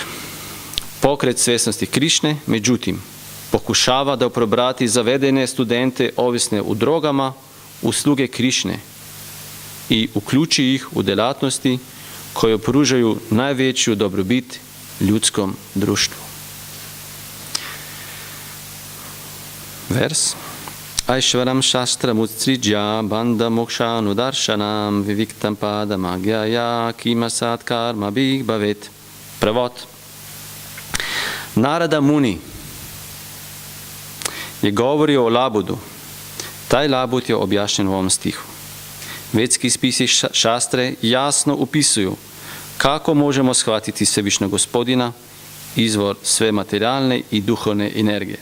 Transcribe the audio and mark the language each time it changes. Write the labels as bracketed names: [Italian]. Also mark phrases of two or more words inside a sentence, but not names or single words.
[Croatian] Pokret svjesnosti Krišne, međutim, pokušava da preobrati zavedene studente ovisne u drogama u sluge Krišne i uključi ih u djelatnosti koje pružaju najveću dobrobit ljudskom društvu. Vers. [Sanskrit] Aishvaram shastram utsridja banda mokshanu darshanam viviktam padam agyaya kimasat karma big bavet. [Croatian] Prevod. Narada Muni je govorio o labudu. Taj labud je objašnjen u ovom stihu. Vedski spisi šastre jasno upisuju kako možemo shvatiti Svevišnjeg Gospodina, izvor sve materijalne i duhovne energije.